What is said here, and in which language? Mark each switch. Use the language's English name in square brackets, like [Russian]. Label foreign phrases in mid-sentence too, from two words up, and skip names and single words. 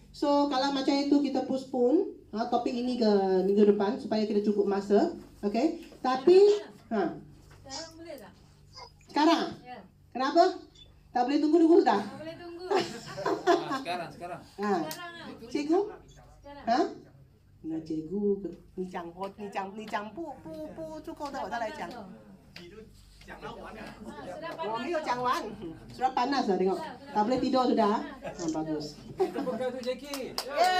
[Malay] So kalau macam itu kita postpone topik ini ke minggu depan supaya kita cukup masa. Okay? Tapi Sekarang boleh tak? sekarang? Ya. Kenapa? Tak boleh tunggu dah? Tak boleh tunggu. Sekarang. Sekarang lah. Cikgu? Sekarang. [Chinese] 那这个你讲不足够的，我再来讲。 [Malay] Sudah [Chinese] 我 [Malay] panas. [Chinese] 没有讲完 [Malay] ，sudah panas lah tengok. Tak boleh tidur sudah. Bagus. Tepuk tangan tu Jackie.